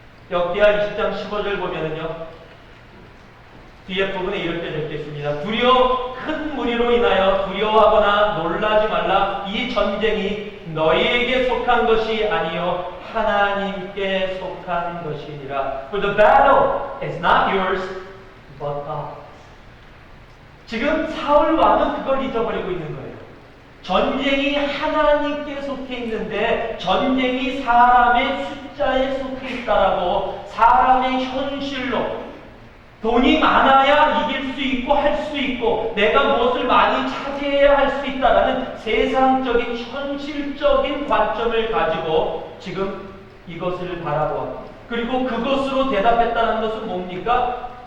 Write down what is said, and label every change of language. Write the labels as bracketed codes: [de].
[ko] 역대하 20장 15절 보면은요, 뒤에 부분에 이렇게 적혀 있습니다. 큰 무리로 인하여 두려워하거나 놀라지 말라. 이 전쟁이 너희에게 속한 것이 아니요 하나님께 속한 것이니라. [en] For the battle is not yours, but God's. [ko] 지금 사울 왕은 그걸 잊어버리고 있는 거예요. 전쟁이 하나님께 속해 있는데 전쟁이 사람의 숫자에 속해 있다라고, 사람의 현실로 돈이 많아야 이길 수 있고 할 수 있고 내가 무엇을 많이 차지해야 할 수 있다라는 세상적인 현실적인 관점을 가지고 지금 이것을 바라보아 그리고 그것으로 대답했다는 것은 뭡니까?